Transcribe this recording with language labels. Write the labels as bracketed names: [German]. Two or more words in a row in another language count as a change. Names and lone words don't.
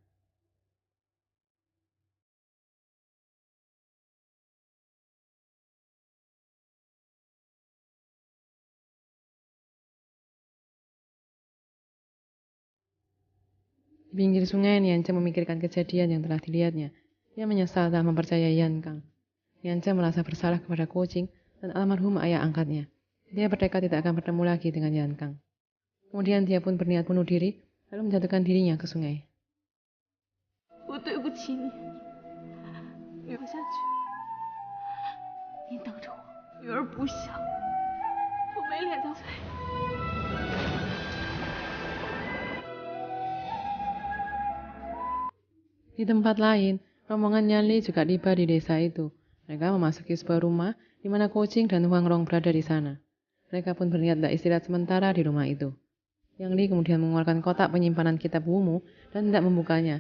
[Indonesian] Di pinggir sungai, Nian Ce memikirkan kejadian yang telah dilihatnya. Dia menyesal telah mempercayai Yan Kang. Nian Ce merasa bersalah kepada kucing dan almarhum ayah angkatnya. Dia bertekad tidak akan bertemu lagi dengan Yan Kang. Kemudian dia pun berniat bunuh diri, lalu menjatuhkan dirinya ke sungai. [Chinese] 我对不起你，你活下去，你等着我。女儿不孝，我没脸当妃。 [Indonesian] Di tempat lain, rombongan Yanli juga tiba di desa itu. Mereka memasuki sebuah rumah di mana kucing dan Huang Rong berada di sana. Mereka pun berniat tidak istirahat sementara di rumah itu. Yang Li kemudian mengeluarkan kotak penyimpanan kitab Wumu dan tidak membukanya.